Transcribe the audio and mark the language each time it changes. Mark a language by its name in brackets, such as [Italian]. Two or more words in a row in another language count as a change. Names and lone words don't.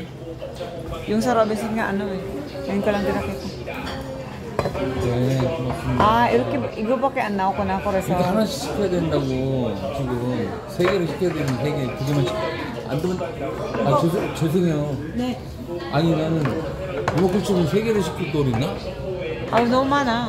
[Filipino] Yung sa Robinson nga, ano eh. Ngayon ko lang dinakita. [Korean] 아, 이렇게, 이거밖에 안 나오고 나 그래서. 이거 하나씩 시켜야 된다고, 지금. 세 개를 시켜야 되는데, 세 개, 두 개만 안 되면, 아, 죄송해요. 네. 아니, 나는, 이모쿠치는 세 개를 시킬 또 있나? 아, 너무 많아.